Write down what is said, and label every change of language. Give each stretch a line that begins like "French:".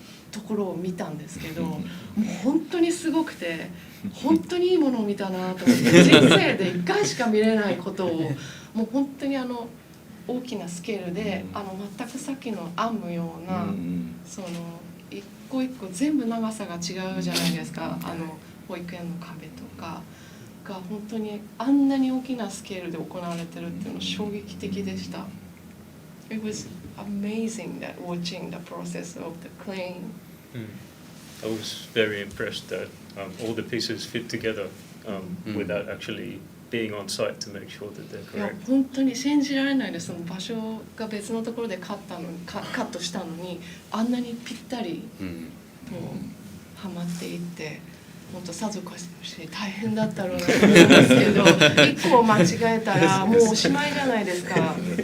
Japanese: ところを見たんですけど、もう本当にすごくて、本当にいいものを見たなと思って、人生で1回しか見れないことをもう本当に大きなスケールで全くさっきの編むような、その一個一個全部長さが違うじゃないですか。保育園の壁とかが本当にあんなに大きなスケールで行われてるっていうの衝撃的でした。
English: It was amazing that watching the process of the claying. I was very impressed that all the pieces fit together without actually being on site to make sure that they're
Japanese: いや
English: correct.
Japanese: 本当に信じられないです。その場所が別のところでカットしたのにあんなにぴったりもうはまっていって、本当さぞかし大変だったろうなと思うんですけど、一個間違えたらもうおしまいじゃないですか。